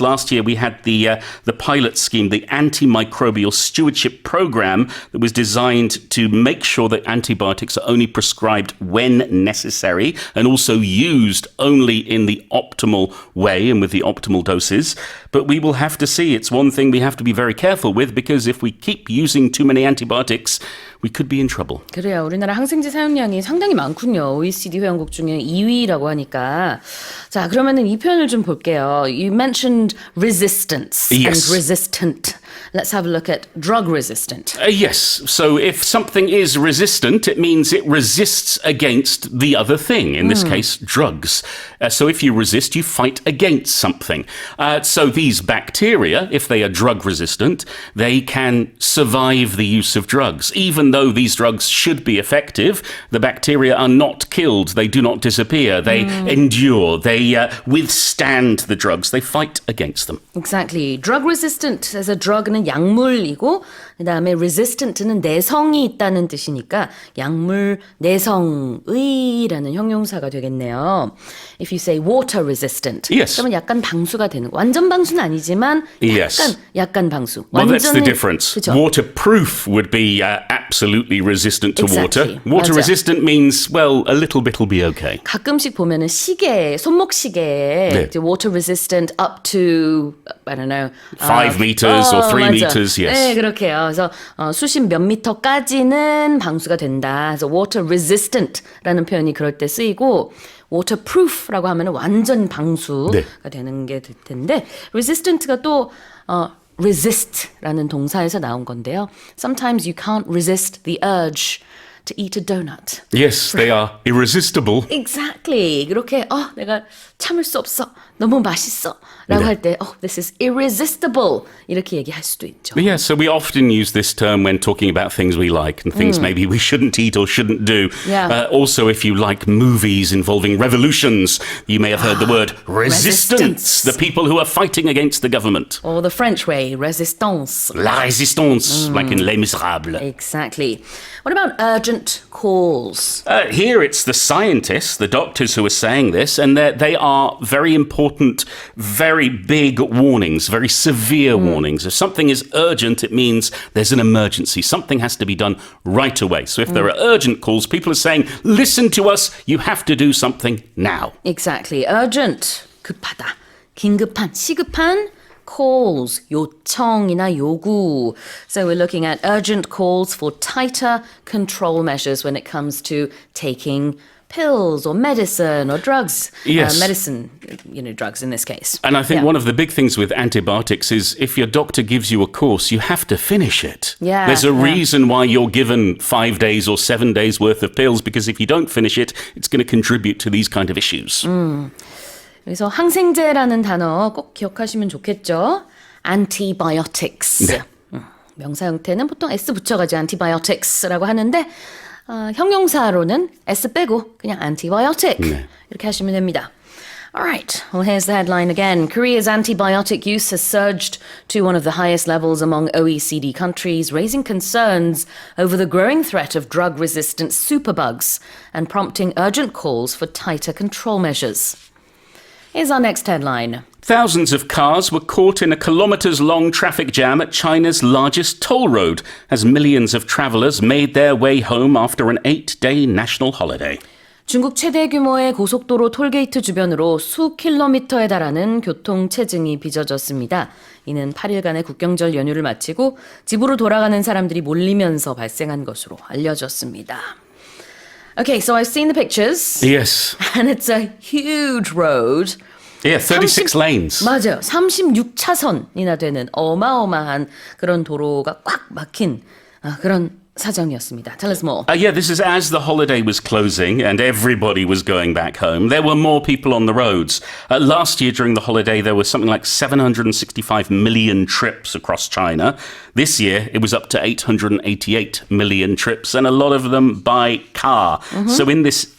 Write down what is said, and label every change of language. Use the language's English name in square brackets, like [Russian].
[English] Last year, we had the pilot scheme, the antimicrobial stewardship program that was designed to make sure that antibiotics are only prescribed when necessary and also used only in the optimal way and with the optimal doses. But we will have to see. It's one thing we have to be very careful with, because if we keep using too many antibiotics, we could be in trouble. [Korean] 그래요. 우리나라 항생제 사용량이 상당히 많군요. OECD 회원국 중에 2위라고 하니까. 자, 그러면은 이 표현을 좀 볼게요. [English] You mentioned resistance Yes. and resistant. Let's have a look at drug resistant. Yes. So if something is resistant, it means it resists against the other thing, in this case, drugs. So if you resist, you fight against something. So these bacteria, if they are drug resistant, they can survive the use of drugs. Even though these drugs should be effective, the bacteria are not killed. They do not disappear. They endure. They withstand the drugs. They fight against them. Exactly. Drug resistant as a drug [Korean] 는 약물이고 그다음에 resistant는 내성이 있다는 뜻이니까 약물 내성의라는 형용사가 되겠네요. [English] If you say water resistant, Yes. [Korean] 그러면 약간 방수가 되는 완전 방수는 아니지만 [English] Yes. [Korean] 약간 방수. [English] Well, that's the [Korean] 완전히- [English] difference. [Korean] 그쵸? [English] Waterproof would be absolutely resistant to Exactly. water. Water [Korean] 맞아. [English] resistant means, well, a little bit will be okay. [Korean] 가끔씩 보면은 시계, 손목 시계에 네. [English] 이제 water resistant up to I don't know 5 meters or 3 [Korean] 맞아. [English] meters, yes. [Korean] 네, 그렇게요. 그래서 수십 몇 미터까지는 방수가 된다. 그래서 water resistant라는 표현이 그럴 때 쓰이고 waterproof라고 하면은 완전 방수가 네. 되는 게 될 텐데 resistant가 또 resist라는 동사에서 나온 건데요. [English] Sometimes you can't resist the urge to eat a donut. Yes, they are irresistible. Exactly. [Korean] 그렇게 내가 참을 수 없어. 너무 맛있어. 라고 네. 할 때 [English] this is irresistible. [Korean] 이렇게 얘기할 수도 있죠. [English] Yeah, so we often use this term when talking about things we like and things maybe we shouldn't eat or shouldn't do. Yeah. Also, if you like movies involving revolutions, you may have heard the word resistance. The people who are fighting against the government. Or the French way, resistance. [French] La résistance, [English] like in Les Miserables. Exactly. What about urgent calls? Here it's the scientists, the doctors who are saying this, and they are very important, very big warnings, very severe warnings. If something is urgent, it means there's an emergency. Something has to be done right away. So if there are urgent calls, people are saying, listen to us, you have to do something now. Exactly. Urgent, [Korean] 급하다. 긴급한, 시급한 calls, 요청이나 요구. [English] So we're looking at urgent calls for tighter control measures when it comes to taking pills or medicine or drugs. Yes. Medicine, drugs in this case. And I think Yeah. one of the big things with antibiotics is if your doctor gives you a course, you have to finish it. Yeah, There's a yeah. reason why you're given 5 days or 7 days worth of pills, because if you don't finish it, it's going to contribute to these kind of issues. [Korean] 그래서 항생제라는 단어 꼭 기억하시면 좋겠죠. [English] Antibiotics. [Korean] 네. 명사 형태는 보통 S 붙여가지고 antibiotics라고 하는데 형용사로는 S 빼고 그냥 antibiotic 네. 이렇게 하시면 됩니다. [English] All right, well, here's the headline again. Korea's antibiotic use has surged to one of the highest levels among OECD countries, raising concerns over the growing threat of drug-resistant superbugs and prompting urgent calls for tighter control measures. Here's our next headline. Thousands of cars were caught in a kilometres-long traffic jam at China's largest toll road as millions of travellers made their way home after an 8-day national holiday. [Korean] 중국 최대 규모의 고속도로 톨게이트 주변으로 수 킬로미터에 달하는 교통체증이 빚어졌습니다. 이는 8일간의 국경절 연휴를 마치고 집으로 돌아가는 사람들이 몰리면서 발생한 것으로 알려졌습니다. [English] Okay, so I've seen the pictures. Yes. And it's a huge road. Yeah, 36 lanes. [Korean] 맞아요. 36차선이나 되는 어마어마한 그런 도로가 꽉 막힌 그런 사정이었습니다. [English] Tell us more. Yeah, this is as the holiday was closing and everybody was going back home. There were more people on the roads. Last year during the holiday, there was something like 765 million trips across China. This year, it was up to 888 million trips, and a lot of them by car. So in this